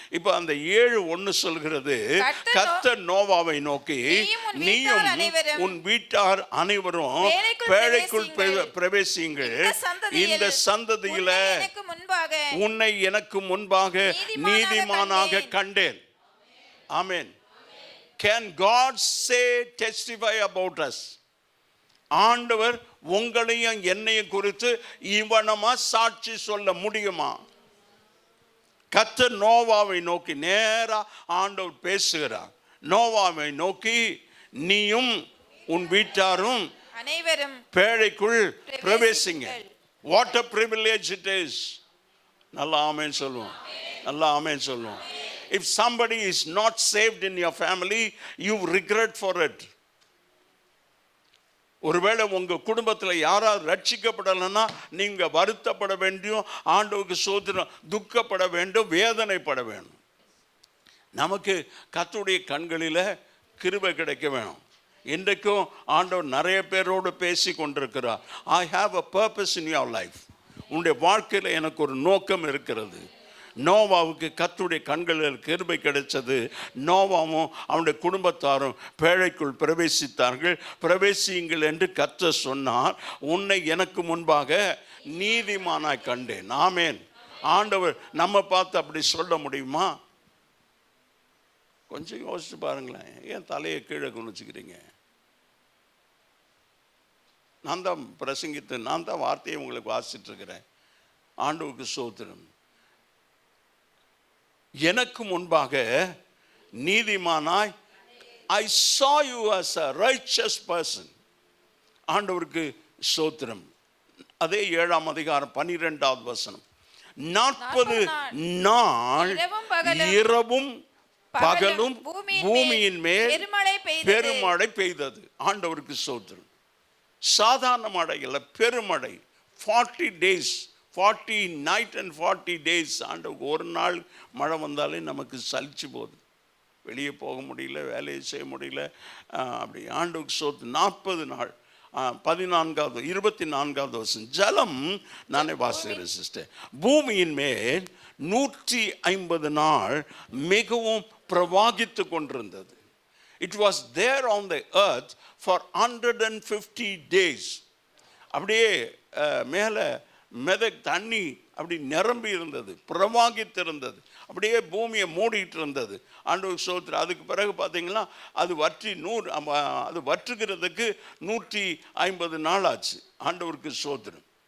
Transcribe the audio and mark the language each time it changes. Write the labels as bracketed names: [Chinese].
[Tamil] இப்போ அந்த 7:1 சொல்கிறது, கர்த்தர் நோவாவை நோக்கி, நீயும் உன் வீட்டார் அனைவரும் பேழைக்குள் பிரவேசியுங்கள். இந்த சந்ததியில உன்னை எனக்கு முன்பாக நீதிமானாக கண்டேன். ஆமென். [English] Can God say, testify about us? [Tamil] ஆண்டவர் உங்களையும் என்னையும் குறித்து இவனமா சாட்சி சொல்ல முடியுமா? கர்த்தர் நோவாவை நோக்கி நேரா ஆண்டவர் பேசுகிறார். நோவாவை நோக்கி, நீயும் உன் வீட்டாரும் அனைவரும் பேழைக்குள் பிரவேசிங்க. [English] What a privilege it is. [Tamil] நல்லா ஆமென் சொல்லுவோம். நல்லா ஆமென் சொல்லுவோம். [English] If somebody is not saved in your family, you regret for it. [Tamil] ஒருவேளை உங்கள் குடும்பத்தில் யாராவது ரட்சிக்கப்படலைன்னா நீங்கள் வருத்தப்பட வேண்டும், ஆண்டவருக்கு ஸ்தோத்திரம், துக்கப்பட வேண்டும், வேதனைப்பட வேண்டும். நமக்கு கர்த்தருடைய கண்களில் கிருபை கிடைக்க வேணும். இன்றைக்கும் ஆண்டவர் நிறைய பேரோடு பேசி கொண்டிருக்கிறார். [English] I have a purpose in your life. [Tamil] உன்னுடைய வாழ்க்கையில் எனக்கு ஒரு நோக்கம் இருக்கிறது. நோவாவுக்கு கர்த்தருடைய கண்களில் கிருபை கிடைச்சது. நோவாவும் அவனுடைய குடும்பத்தாரும் பேழைக்குள் பிரவேசித்தார்கள். பிரவேசியுங்கள் என்று கர்த்தர் சொன்னார். உன்னை எனக்கு முன்பாக நீதிமானாய் கண்டேன். ஆமென். ஆண்டவர் நம்ம பார்த்து அப்படி சொல்ல முடியுமா? கொஞ்சம் யோசிச்சு பாருங்களேன். ஏன் தலையை கீழே குனிச்சுக்கிறீங்க? நான் தான் பிரசங்கித்து, நான் தான் வார்த்தையை உங்களுக்கு வாசிட்டு இருக்கிறேன். ஆண்டவருக்கு ஸ்தோத்திரம். எனக்கு முன்பாக நீதிமானாய், [English] I saw you as a righteous person. [Tamil] ஆண்டவருக்கு ஸ்தோத்திரம். அதே 7ஆம் அதிகாரம் 12வது வசனம். 40 நாள் இரவும் பகலும் பூமியின் மேல் பெருமழை பெய்தது. ஆண்டவருக்கு ஸ்தோத்திரம். சாதாரண மழை இல்லை, பெருமழை. [English] 40 days, 40 night and 40 days. [Tamil] ஆண்டவருக்கு ஒரு நாள் மழை வந்தாலே நமக்கு சலிச்சு போகுது. வெளியே போக முடியல, வேலையை செய்ய முடியல. அப்படி ஆண்டவருக்கு ஸ்தோத்திரம். 40 நாள். 14வது 24வது வருஷம். ஜலம், நானே வாசிக்கிறேன் சிஸ்டர். பூமியின் மேல் 150 நாள் மிகவும் பிரவாகித்து கொண்டிருந்தது. [English] It was there on the earth for 150 days. [Tamil] அப்படியே மேலே தண்ணி அப்படி நிரம்பி இருந்தது, பிரவாகித்திருந்தது, அப்படியே பூமியை மூடிட்டு இருந்தது. ஆண்டவருக்கு ஸ்தோத்திரம். அதுக்கு பிறகு பார்த்தீங்கன்னா அது வற்றி அது வற்றுகிறதுக்கு 150 நாள் ஆச்சு. ஆண்டவருக்கு ஸ்தோத்திரம்.